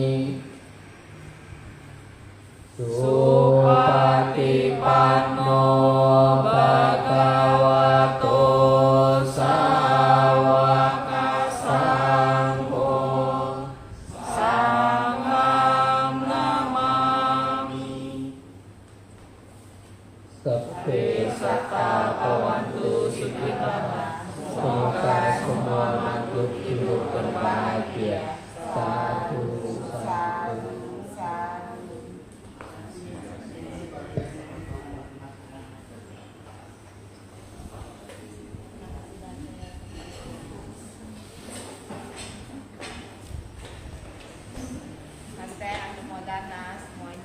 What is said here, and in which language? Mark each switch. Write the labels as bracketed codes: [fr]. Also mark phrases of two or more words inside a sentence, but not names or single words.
[pi] สุปฏิปันโนภะคะวะโตสาวกสังโฆสังฆังนามามิสัพเพสัตตาภวันตุสุขิตา [id] semoga semua makhluk hidup berbahagia. Satu, satu. Master Anumodana semuanya.